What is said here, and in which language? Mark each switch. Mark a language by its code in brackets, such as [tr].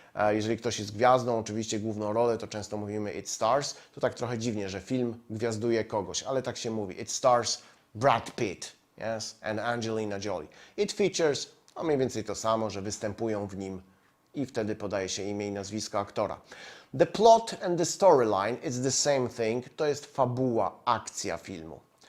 [pl] Jeżeli ktoś jest gwiazdą, oczywiście główną rolę, to często mówimy [en] it stars. [pl] To tak trochę dziwnie, że film gwiazduje kogoś, ale tak się mówi. [en] It stars Brad Pitt, yes, and Angelina Jolie. It features, [pl] no mniej więcej to samo, że występują w nim i wtedy podaje się imię i nazwisko aktora. [en] The plot and the storyline is the same thing. [pl] To jest fabuła, akcja filmu.